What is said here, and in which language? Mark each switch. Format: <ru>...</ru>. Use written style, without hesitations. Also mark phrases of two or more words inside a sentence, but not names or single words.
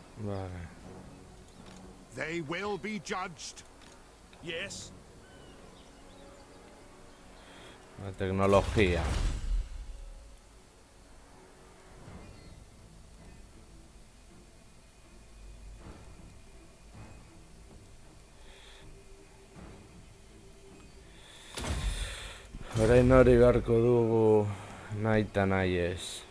<es>Vale.</es> <en>They will be judged. Yes.</en> <es>La tecnología.</es> <eu>Orain hori beharko dugu nahi eta nahi ez.</eu>